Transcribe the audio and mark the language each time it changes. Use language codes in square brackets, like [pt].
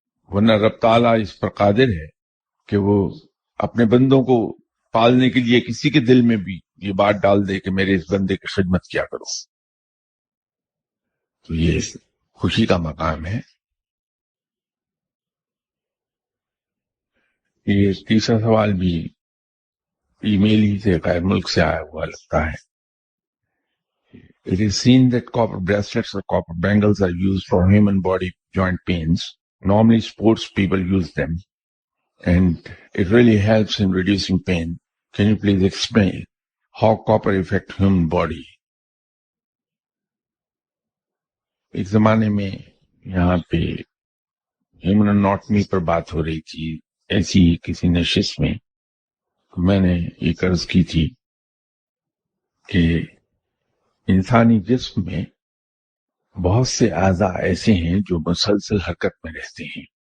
[ur] ورنہ رب تعالیٰ اس پر قادر ہے کہ وہ اپنے بندوں کو پالنے کے لیے کسی کے دل میں بھی یہ بات ڈال دے کہ میرے اس بندے کی خدمت کیا کرو. تو یہ خوشی کا مقام ہے. یہ تیسرا سوال بھی ای میل ہی سے غیر ملک سے آیا ہوا لگتا ہے. [en] It is seen that copper bracelets or copper bangles are used for human body joint pains. Normally sports people use them, and it really helps in reducing pain. Can you please explain how copper affects human body? [ur] ایک زمانے میں یہاں پہ human anatomy پر بات ہو رہی تھی، ایسی کسی نشست میں میں نے یہ عرض کی تھی کہ انسانی جسم میں بہت سے اعضاء ایسے ہیں جو مسلسل حرکت میں رہتے ہیں.